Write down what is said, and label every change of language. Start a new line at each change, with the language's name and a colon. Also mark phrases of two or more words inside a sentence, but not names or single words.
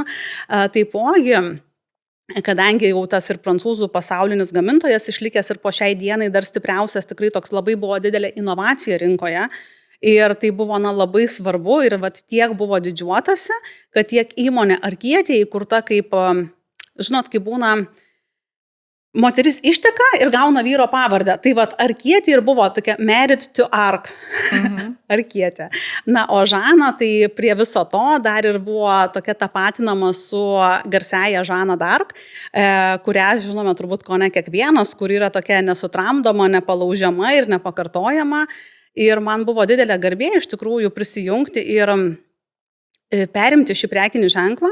Lithuanian: Taipogi, kadangi jau tas ir prancūzų pasaulinis gamintojas išlikęs ir po šiai dienai dar stipriausias, tikrai toks labai buvo didelė inovacija rinkoje. Ir tai buvo labai svarbu ir tiek buvo didžiuotasi, kad tiek įmonė Arkietė įkurta kaip, žinot, kaip būna moteris išteka ir gauna vyro pavardę. Tai Arkietė ir buvo tokia
English: married to
Lithuanian: Ark. Arkietė. Na, o Žana tai prie viso to dar ir buvo tokia tapatinama su garsiaja Žana d'Arc, kurią žinome turbūt ko ne kiekvienas, kur yra tokia nesutramdoma, nepalaužiama ir nepakartojama. Ir man buvo didelė garbė iš tikrųjų prisijungti ir perimti šį prekinį ženklą.